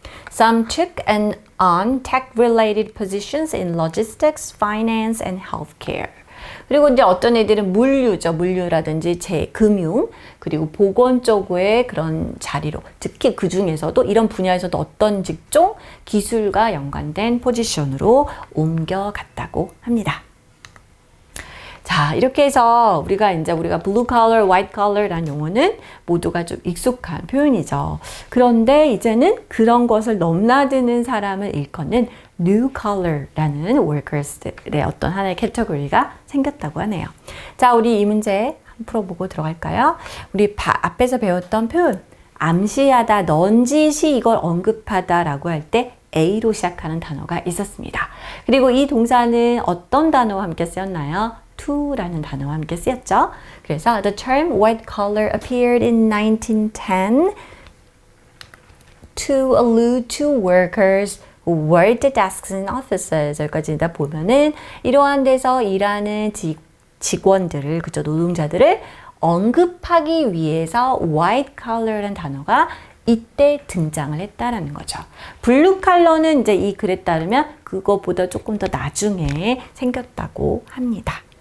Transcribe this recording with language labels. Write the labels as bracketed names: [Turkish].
[English] Some took on tech-related positions in logistics, finance, and healthcare. [Korean] 그리고 이제 어떤 애들은 물류죠. 물류라든지 금융, 그리고 보건 쪽의 그런 자리로, 특히 그 중에서도 이런 분야에서도 어떤 직종, 기술과 연관된 포지션으로 옮겨갔다고 합니다. 자, 이렇게 해서 우리가 blue collar, white collar라는 용어는 모두가 좀 익숙한 표현이죠. 그런데 이제는 그런 것을 넘나드는 사람을 일컫는 new collar라는 workers들의 어떤 하나의 캐터고리가 생겼다고 하네요. 자, 우리 이 문제 한번 풀어보고 들어갈까요? 우리 앞에서 배웠던 표현, 암시하다, 넌지시 이걸 언급하다라고 할 때 A로 시작하는 단어가 있었습니다. 그리고 이 동사는 어떤 단어와 함께 쓰였나요? to라는 단어와 함께 쓰였죠. 그래서 [English] the term white collar appeared in 1910 to allude to workers who worked at desks and offices. [Korean] 여기까지 다 보면은 이러한 데서 일하는 직원들을, 그죠, 노동자들을 언급하기 위해서 white collar라는 단어가 이때 등장을 했다라는 거죠. 블루 칼러는 이제 이 글에 따르면 그거보다 조금 더 나중에 생겼다고 합니다.